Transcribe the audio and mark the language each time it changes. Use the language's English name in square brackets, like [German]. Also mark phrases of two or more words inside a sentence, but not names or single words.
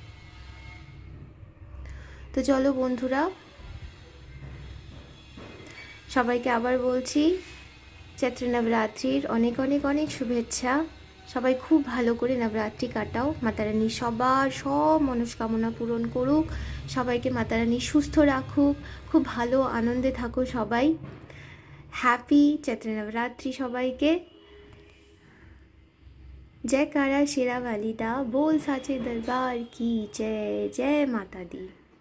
[Bangla] তো চলো বন্ধুরা, সবাইকে আবার বলছি চৈত্র নবরাত্রির অনেক অনেক অনেক শুভেচ্ছা। সবাই খুব ভালো করে নবরাত্রি কাটাও। মাতারানী সবার সব মনস্কামনা পূরণ করুক, সবাইকে মাতারানী সুস্থ রাখুক, খুব ভালো আনন্দে থাকো সবাই। হ্যাপি চৈত্র নবরাত্রি সবাইকে। [Hindi] जयकारा शेरा वाली दा, बोल साचे दरबार की जय। जय माता दी।